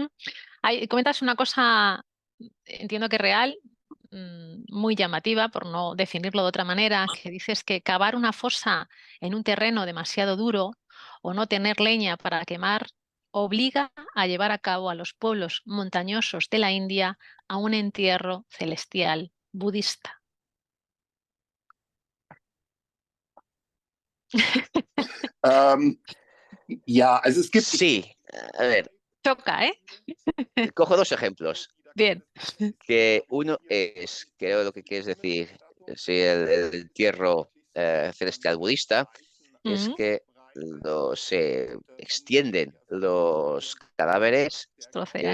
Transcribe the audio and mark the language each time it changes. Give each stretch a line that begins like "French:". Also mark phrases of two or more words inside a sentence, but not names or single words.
Spanish: Comentas una cosa, entiendo que real, muy llamativa, por no definirlo de otra manera, que dices que cavar una fosa en un terreno demasiado duro o no tener leña para quemar obliga a llevar a cabo a los pueblos montañosos de la India a un entierro celestial budista.
German: Ja, also es gibt.
Spanish: Sí, a ver, Choca, ¿eh? cojo dos ejemplos. Bien. Que uno es, creo lo que quieres decir, sí, el entierro celestial budista, es Mm, que se extienden los cadáveres, que